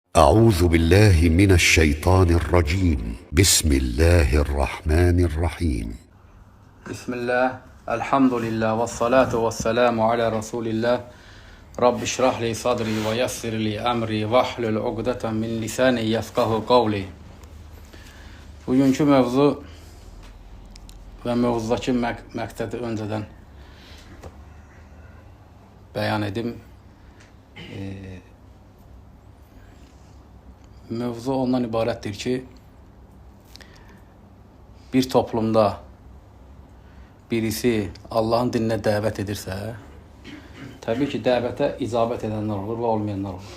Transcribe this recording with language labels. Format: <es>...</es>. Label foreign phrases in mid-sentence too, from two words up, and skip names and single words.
<ar>أعوذ بالله من الشيطان الرجيم بسم الله الرحمن الرحيم بسم الله الحمد لله والصلاة والسلام على رسول الله رب اشرح لي صدري ويسر لي أمري واحلل عقدة من لساني يفقهوا قولي.</ar> <az>Bugünkü mövzu və mövzudakı məqsədi öncədən bəyan edim. Mövzu ondan ibarətdir ki, bir toplumda birisi Allahın dininə dəvət edirsə, təbii ki, dəvətə icabət edənlər olur və olmayanlar olur.</az>